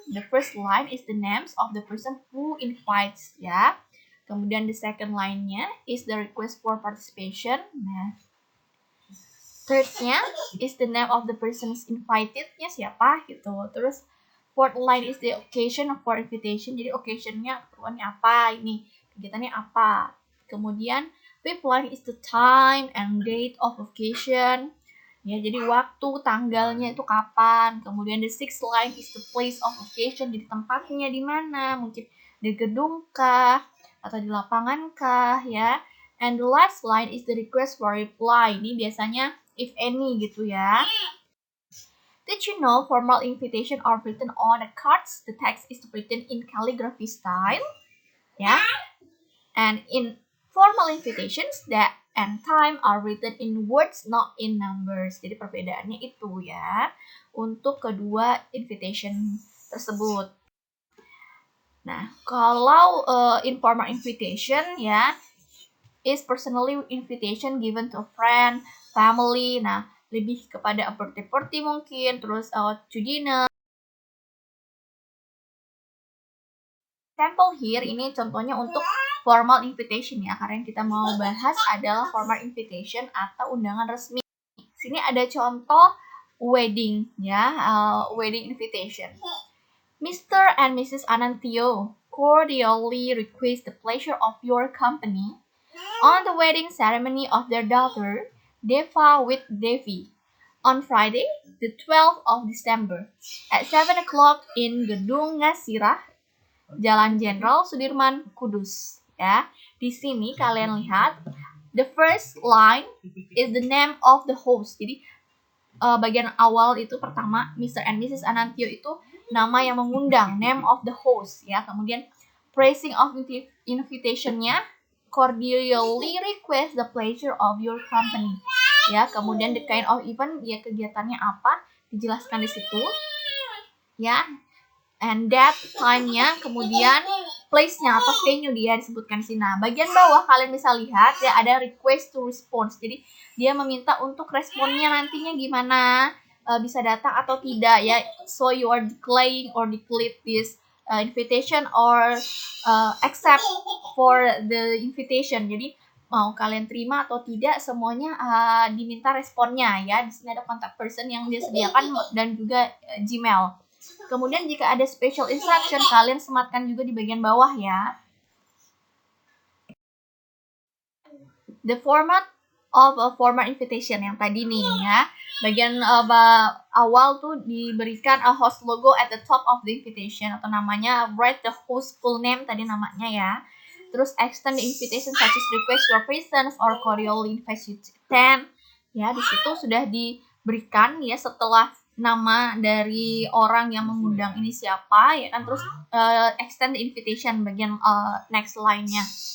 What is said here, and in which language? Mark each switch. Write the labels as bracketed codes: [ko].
[en] The first line is the names of the person who invites ya. Kemudian the second line-nya is the request for participation. Nah, third-nya is the name of the persons invited-nya siapa gitu. Terus fourth line is the occasion for invitation. [id] Jadi occasion-nya keperluannya apa, ini kegiatannya apa. [en] Kemudian fifth line is the time and date of occasion. [id] Ya, jadi waktu, tanggalnya itu kapan. [en] Kemudian the sixth line is the place of occasion. [id] Jadi tempatnya di mana? Mungkin di gedung kah atau di lapangan kah ya. [en] And the last line is the request for reply. [id] Ini biasanya [en] if any gitu ya. Did you know formal invitation are written on the cards? The text is written in calligraphy style. Yeah. And in formal invitations, date and time are written in words, not in numbers. [id] Jadi perbedaannya itu ya untuk kedua invitation tersebut. [en] Nah, [id] kalau [en] informal invitation ya is personally invitation given to a friend, family. [id] Nah, lebih kepada [en] a birthday party [id] mungkin, terus [en] to dinner. [id] Sample here ini contohnya untuk formal invitation ya, karena yang kita mau bahas adalah formal invitation atau undangan resmi. Sini ada contoh wedding ya, wedding invitation. Mr. and Mrs. [en] Anantio cordially request the pleasure of your company on the wedding ceremony of their daughter, Deva with Devi, on Friday, the 12th of December, at 7 o'clock in Gedung Ngasirah, Jalan Jenderal Sudirman, Kudus. [id] Ya, di sini kalian lihat, [en] the first line is the name of the host. [id] Jadi bagian awal itu pertama, Mr. and Mrs. Anantio itu nama yang mengundang, [en] name of the host [id] ya. [en] Kemudian phrasing of invitation-nya, cordially request the pleasure of your company. [id] Ya, kemudian [en] the kind of event, [id] ya kegiatannya apa, dijelaskan di situ. Ya. [en] And that time-nya, [id] kemudian place-nya atau venue dia disebutkan di sini. Nah, bagian bawah kalian bisa lihat ya ada request to response. Jadi dia meminta untuk responnya nantinya gimana. bisa datang atau tidak ya. [en] So you are decline or decline this invitation or accept for the invitation. [id] Jadi mau kalian terima atau tidak, semuanya diminta responnya ya. Di sini ada contact person yang disediakan dan juga Gmail. Kemudian jika ada special instruction, kalian sematkan juga di bagian bawah ya. [en] The format of a formal invitation [id] yang tadi nih ya. Bagian awal tuh diberikan [en] a host logo at the top of the invitation, [id] atau namanya [en] write the host full name [id] tadi namanya ya. [en] Terus extend the invitation such as request your presence or cordially invite you to attend. [id] Ya, di situ sudah diberikan ya setelah nama dari orang yang mengundang ini siapa ya kan. Terus [en] extend the invitation [id] bagian next line-nya.